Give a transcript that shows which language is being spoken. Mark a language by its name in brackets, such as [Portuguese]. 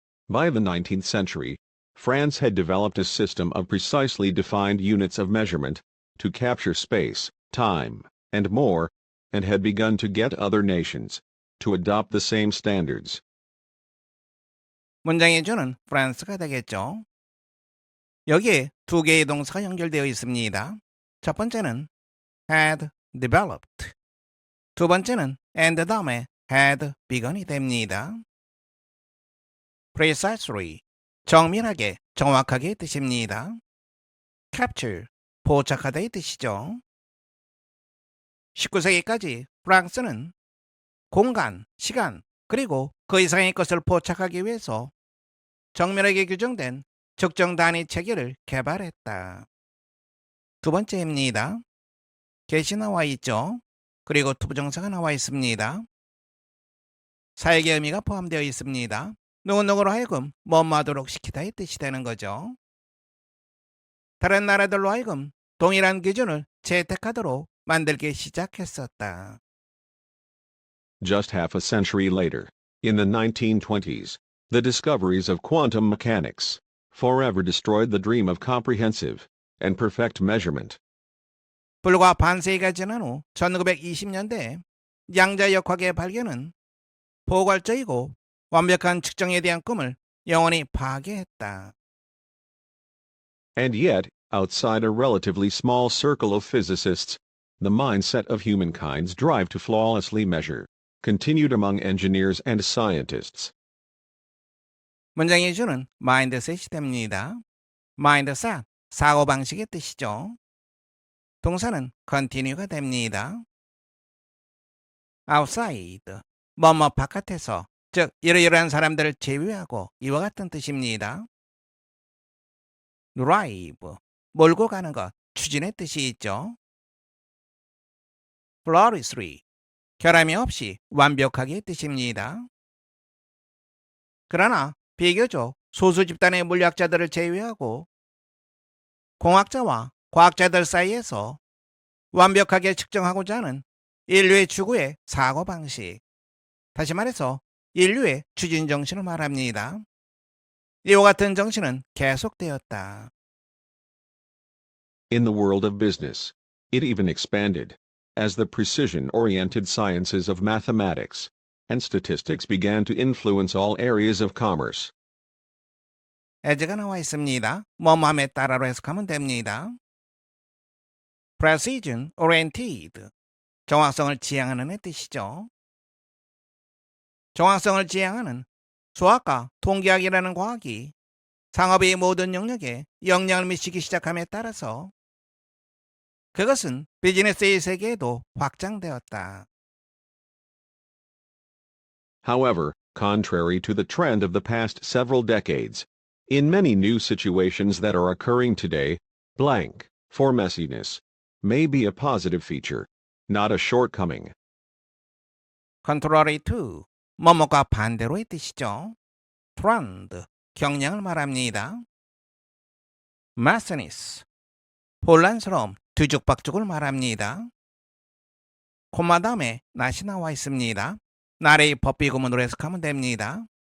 [English] By the 19th century, France had developed a system of precisely defined units of measurement to capture space, time, and more, and had begun to get other nations to adopt the same standards. [Korean] 문장의 주는 프랑스가 되겠죠. 여기에 두 개의 동사가 연결되어 있습니다. 첫 번째는 had developed, 두 번째는 and 다음에 had begun이 됩니다. precisely, 정밀하게, 정확하게 뜻입니다. capture, 포착하다의 뜻이죠. 19세기까지 프랑스는 공간, 시간, 그리고 그 이상의 것을 포착하기 위해서 정밀하게 규정된 측정 단위 체계를 개발했다. 두 번째입니다. get이 나와 있죠. 그리고 투부정사가 나와 있습니다. 사역의 의미가 포함되어 있습니다. 누구누구로 하여금 뭐하도록 시키다의 뜻이 되는 거죠. 다른 나라들로 하여금 동일한 기준을 채택하도록 만들기 시작했었다. [English] Just half a century later, in the 1920s, the discoveries of quantum mechanics forever destroyed the dream of comprehensive and perfect measurement. [Korean] 불과 반세기가 지난 후 1920년대 양자역학의 발견은 포괄적이고 완벽한 측정에 대한 꿈을 영원히 파괴했다. [English] And yet, outside a relatively small circle of physicists, the mindset of humankind's drive to flawlessly measure continued among engineers and scientists. [Korean] 문장의 주는 마인드셋이 됩니다. 마인드셋, 사고방식의 뜻이죠. 동사는 continue가 됩니다. outside, 뭐뭐 바깥에서, 즉 이러이러한 사람들을 제외하고 이와 같은 뜻입니다. drive, 몰고 가는 것, 추진의 뜻이 있죠. flawlessly, 결함이 없이 완벽하게 뜻입니다. 그러나 비교적 소수 집단의 물리학자들을 제외하고 공학자와 과학자들 사이에서 완벽하게 측정하고자 하는 인류의 추구의 사고방식, 다시 말해서 인류의 추진 정신을 말합니다. 이와 같은 정신은 계속되었다. [English] In the world of business, it even expanded, as the precision-oriented sciences of mathematics and statistics began to influence all areas of commerce. [Korean] as가 나와 있습니다. 뭐뭐함에 따라로 해석하면 됩니다. precision oriented, 정확성을 지향하는 의 뜻이죠. 정확성을 지향하는 수학과 통계학이라는 과학이 상업의 모든 영역에 영향을 미치기 시작함에 따라서 그것은 비즈니스의 세계에도 확장되었다. [English] However, contrary to the trend of the past several decades, in many new situations that are occurring today, blank, for messiness, may be a positive feature, not a shortcoming. [Korean] contrary to, 뭐뭐과 반대로의 뜻이죠. trend, 경향을 말합니다. messiness, 혼란스러움, 뒤죽박죽을 말합니다. 콤마 다음에 낫이 나와 있습니다. 나의 법비 구문으로 해석하면 됩니다.